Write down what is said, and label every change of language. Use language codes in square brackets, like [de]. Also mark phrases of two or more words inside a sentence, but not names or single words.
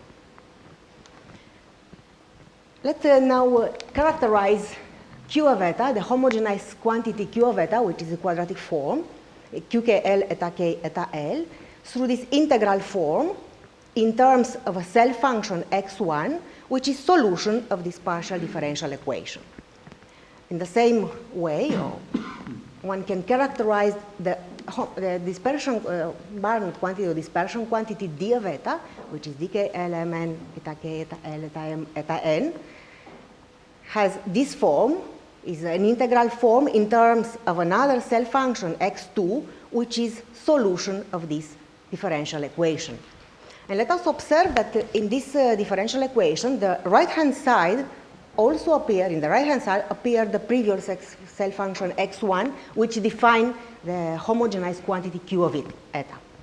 [en] Let's now characterize Q of eta, the homogenized quantity Q of eta, which is a quadratic form, QKL eta K eta L, through this integral form in terms of a cell function x1, which is solution of this partial differential equation. In the same way, one can characterize the dispersion, Barnett quantity or dispersion quantity D of eta, which is dKLMN eta K eta L eta M eta N, has this form, is an integral form in terms of another cell function x2, which is solution of this differential equation. And let us observe that in this differential equation, the right-hand side also appear, in the right-hand side appear the previous cell function x1, which define the homogenized quantity Q of eta.